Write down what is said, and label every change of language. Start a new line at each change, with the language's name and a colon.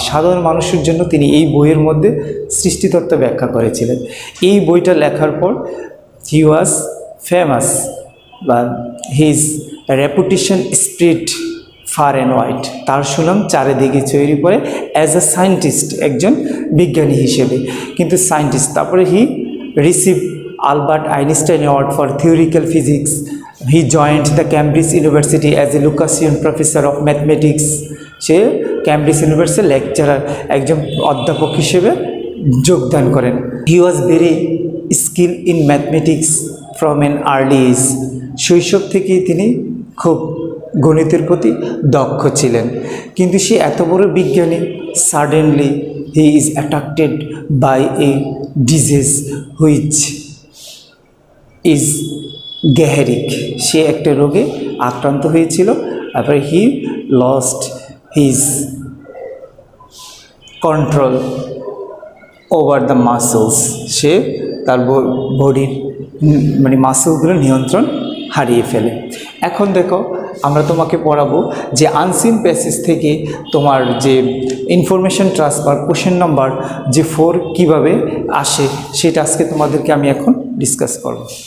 Bangla: সাধারণ মানুষের জন্য তিনি এই বইয়ের মধ্যে সৃষ্টিতত্ত্ব ব্যাখ্যা করেছিলেন। এই বইটা লেখার পর
English: He was famous, বা his reputation spread far and wide.
Bangla: তার সুনাম চারিদিকে ছড়িয়ে পড়ে
English: as a scientist,
Bangla: একজন বিজ্ঞানী হিসেবে। কিন্তু সায়েন্টিস্ট, তারপরে
English: He receive Albert Einstein Award for Theoretical Physics. He joined the Cambridge University as a Lucasian Professor of Mathematics.
Bangla: Say Cambridge ইউনিভার্সিটির লেকচারার, একজন অধ্যাপক হিসেবে যোগদান করেন।
English: He was very skilled in mathematics from an early age.
Bangla: শৈশব থেকেই তিনি খুব গণিতের প্রতি দক্ষ ছিলেন। কিন্তু সে এত বড় বিজ্ঞানী,
English: suddenly he is attracted by a disease which is Gehrig.
Bangla: সে একটা রোগে আক্রান্ত হয়েছিল। তারপরে
English: He lost his control over the muscles.
Bangla: সে তার বডির মাসলগুলো নিয়ন্ত্রণ হারিয়ে ফেলে। এখন দেখো, আমরা তোমাকে পড়াবো যে আনসিন প্যাসেজ থেকে তোমার যে ইনফরমেশন ট্রান্সফার কোশ্চেন নাম্বার যে 4 কীভাবে আসে সেটা আজকে তোমাদেরকে আমি এখন ডিসকাস করব।